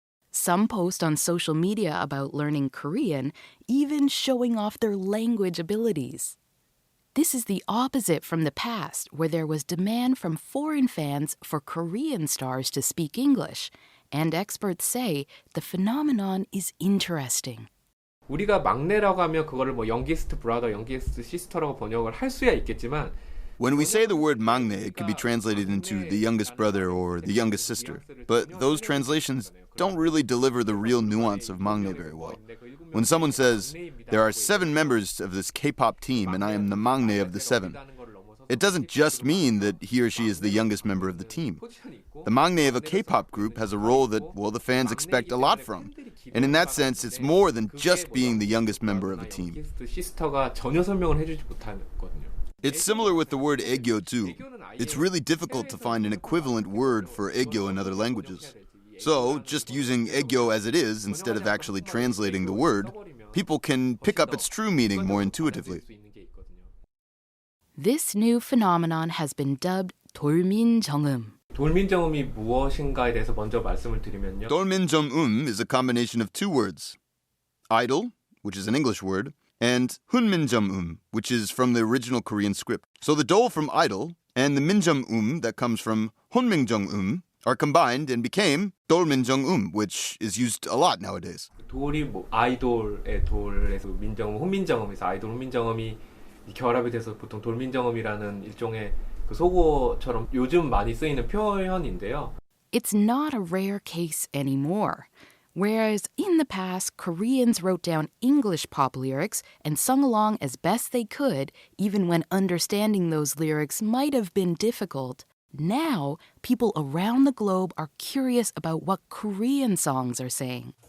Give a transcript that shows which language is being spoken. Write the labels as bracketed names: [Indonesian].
[English] Some post on social media about learning Korean, even showing off their language abilities. This is the opposite from the past, where there was demand from foreign fans for Korean stars to speak English, and experts say the phenomenon is interesting. [Korean] 우리가 막내라고 하면 그거를 뭐 [English] youngest brother, youngest sister [Korean] 라고 번역을 할 수야 있겠지만 [English] When we say the word 막내, it could be translated into the youngest brother or the youngest sister. But those translations don't really deliver the real nuance of 막내 very well. When someone says, there are 7 members of this K-pop team and I am the 막내 of the 7, it doesn't just mean that he or she is the youngest member of the team. The 막내 of a K-pop group has a role that, well, the fans expect a lot from. And in that sense, it's more than just being the youngest member of a team. It's similar with the word 애교 too. It's really difficult to find an equivalent word for 애교 in other languages. So, just using 애교 as it is instead of actually translating the word, people can pick up its true meaning more intuitively. This new phenomenon has been dubbed 돌민정음. [Korean] 돌민정음이 무엇인가에 대해서 먼저 말씀을 드리면요. [English] 돌민정음 is a combination of 2 words. Idol, which is an English word, and 훈민정음, which is from the original Korean script. So the dol from idol and the 민정음 that comes from 훈민정음 are combined and became 돌민정음, which is used a lot nowadays. [Korean] 돌이 뭐 아이돌의 돌에서 민정음, 훈민정음에서 아이돌 훈민정음이 결합이 돼서 보통 돌민정음이라는 일종의 그 속어처럼 요즘 많이 쓰이는 표현인데요. [English] It's not a rare case anymore. Whereas in the past, Koreans wrote down English pop lyrics and sung along as best they could, even when understanding those lyrics might have been difficult. Now, people around the globe are curious about what Korean songs are saying.